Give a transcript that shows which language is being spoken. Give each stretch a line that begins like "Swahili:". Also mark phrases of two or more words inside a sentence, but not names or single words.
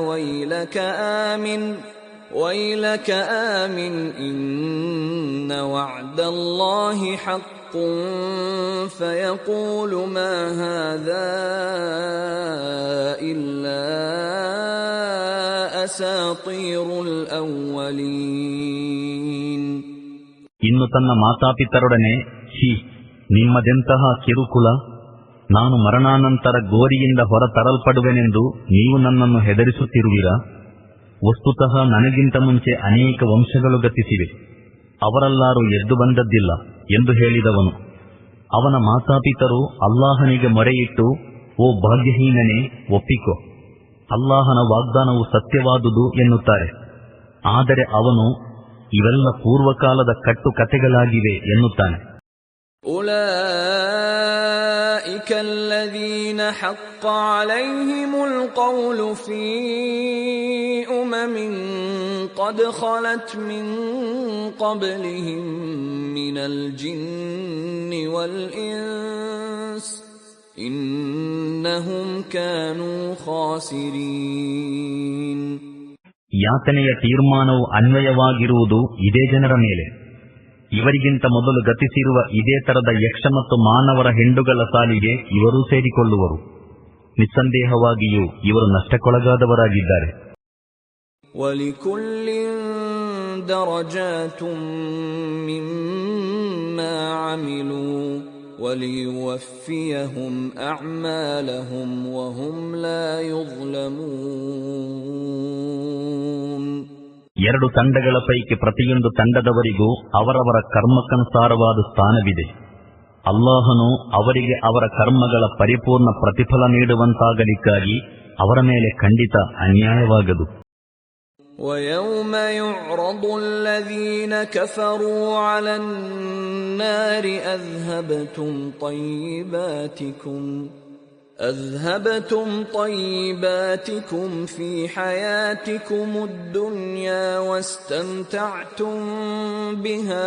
Arabic: ويلك آمن إن وعد الله حق فيقول ما هذا إلا أساطير الأولين.
Kannada: ಇನ್ನು ತನ್ನ ಮಾತಾಪಿತರೊಡನೆ, ಛೀ, ನಿಮ್ಮದೆಂತಹ ಕಿರುಕುಲ, ನಾನು ಮರಣಾನಂತರ ಗೋರಿಯಿಂದ ಹೊರ ತರಲ್ಪಡುವೆನೆಂದು ನೀವು ನನ್ನನ್ನು ಹೆದರಿಸುತ್ತಿರುವಿರಾ? ವಸ್ತುತಃ ನನಗಿಂತ ಮುಂಚೆ ಅನೇಕ ವಂಶಗಳು ಗತಿಸಿವೆ, ಅವರಲ್ಲಾರೂ ಎದ್ದು ಬಂದದ್ದಿಲ್ಲ ಎಂದು ಹೇಳಿದವನು. ಅವನ ಮಾತಾಪಿತರು ಅಲ್ಲಾಹನಿಗೆ ಮೊರೆಯಿಟ್ಟು, ಓ ಭಾಗ್ಯಹೀನನೇ, ಒಪ್ಪಿಕೋ, ಅಲ್ಲಾಹನ ವಾಗ್ದಾನವು ಸತ್ಯವಾದುದು ಎನ್ನುತ್ತಾರೆ. ಆದರೆ ಅವನು, ಇವೆಲ್ಲ ಪೂರ್ವಕಾಲದ ಕಟ್ಟುಕತೆಗಳಾಗಿವೆ ಎನ್ನುತ್ತಾನೆ.
Arabic: أولئك الذين حق عليهم القول في أمم قد خلت من قبلهم من الجن والإنس إنهم كانوا خاسرين.
Kannada: ಯಾತನೆಯ ತೀರ್ಮಾನವು ಅನ್ವಯವಾಗಿರುವುದು ಇದೇ ಜನರ ಮೇಲೆ. ಇವರಿಗಿಂತ ಮೊದಲು ಗತಿಸಿರುವ ಇದೇ ತರದ ಯಕ್ಷ ಮತ್ತು ಮಾನವರ ಹೆಂಡುಗಳ ಸಾಲಿಗೆ ಇವರೂ ಸೇರಿಕೊಳ್ಳುವರು. ನಿಸ್ಸಂದೇಹವಾಗಿಯೂ ಇವರು ನಷ್ಟಕ್ಕೊಳಗಾದವರಾಗಿದ್ದಾರೆ.
Arabic: وَلِكُلٍّ دَرَجَاتٌ مِّمَّا عَمِلُوا وَلِيُوَفِّيَهُمْ أَعْمَالَهُمْ وَهُمْ لَا يُظْلَمُونَ.
Kannada: 2 ತಂಡಗಳ ಪೈಕಿ ಪ್ರತಿಯೊಂದು ತಂಡದವರಿಗೂ ಅವರವರ ಕರ್ಮಕ್ಕನುಸಾರವಾದ ಸ್ಥಾನವಿದೆ. ಅಲ್ಲಾಹನು ಅವರಿಗೆ ಅವರ ಕರ್ಮಗಳ ಪರಿಪೂರ್ಣ ಪ್ರತಿಫಲ ನೀಡುವಂತಾಗಲಿಕ್ಕಾಗಿ ಅವರ ಮೇಲೆ ಖಂಡಿತ ಅನ್ಯಾಯವಾಗದು.
Arabic: وَيَوْمَ يُعْرَضُ الَّذِينَ كَفَرُوا عَلَى النَّارِ أذهبتم طيباتكم في حياتكم الدنيا واستمتعتم بها